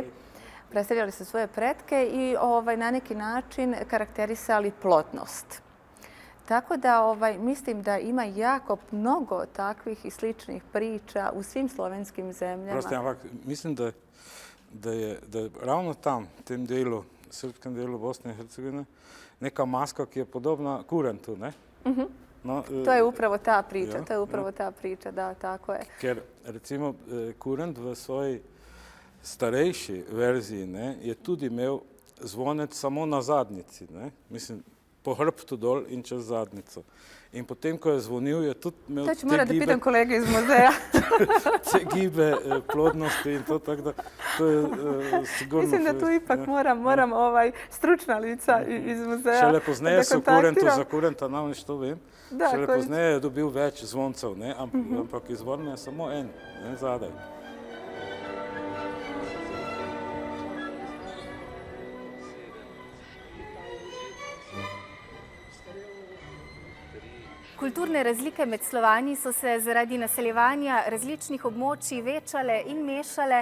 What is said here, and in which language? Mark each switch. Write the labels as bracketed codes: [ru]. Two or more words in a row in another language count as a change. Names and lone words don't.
[sr] Predstavljali su svoje pretke i na neki način karakterisali plodnost. Tako da mislim da ima jako mnogo takvih i sličnih priča u svim slovenskim zemljama. [sl] Prosti, ampak mislim da je ravno tam, v tem delu, srpskem delu Bosne i Hercegovine, neka maska, ki je podobna kurentu, ne? No, [sr] to je upravo ta priča, to je upravo ta priča, da, tako je. [sl] Ker recimo kurent v svoji starejši verziji je tudi imel zvonec samo na zadnjici, mislim, po hrbtu dol in čez zadnjico. In potem, ko je zvonil, je tudi imel [sr] to ću morat da pitam kolege iz muzeja. [sl] te gibe plodnosti in to, tako da to je sigurno... [sr] Mislim da tu ipak moram stručna lica iz muzeja. [sl] Šele pozneje so kurentu za kurenta, namreč to vem. Šele pozneje je dobil več zvoncev, ampak izvorno je samo en, zadaj. Kulturne razlike med Slovani so se zaradi naseljevanja različnih območij večale in mešale.